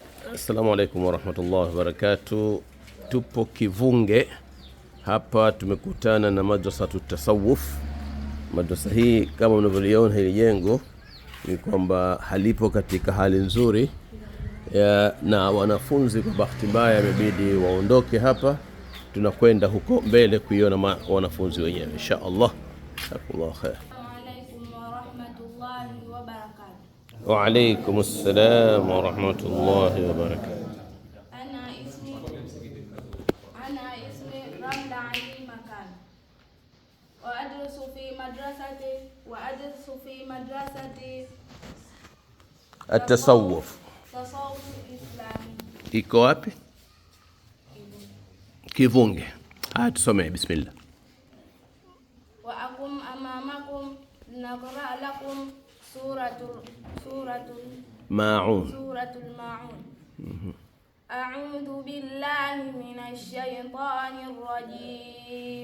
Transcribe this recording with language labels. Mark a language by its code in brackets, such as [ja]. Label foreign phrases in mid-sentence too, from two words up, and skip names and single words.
[ar] السلام عليكم ورحمة الله وبركاته. [sw] Tupo Kivunge hapa, tumekutana na madrasatu tasawuf. Madrasa hii kama mnavyoona, hili jengo ni kwamba halipo katika hali nzuri na wanafunzi kwa bahati mbaya imebidi waondoke hapa. Tunakwenda huko mbele kuiona wanafunzi wenyewe [ar] إن شاء الله. جزاك الله خير. وعليكم السلام ورحمة الله وبركاته. أنا اسمي رملة علي مكان وأدرس في مدرسة التصوف الإسلامي. [sw] iko wapi? Kivunge. Tusome bismillah. [ar] وأقوم أمامكم لنقرأ لكم سورة الماعون. أعوذ بالله من الشيطان الرجيم.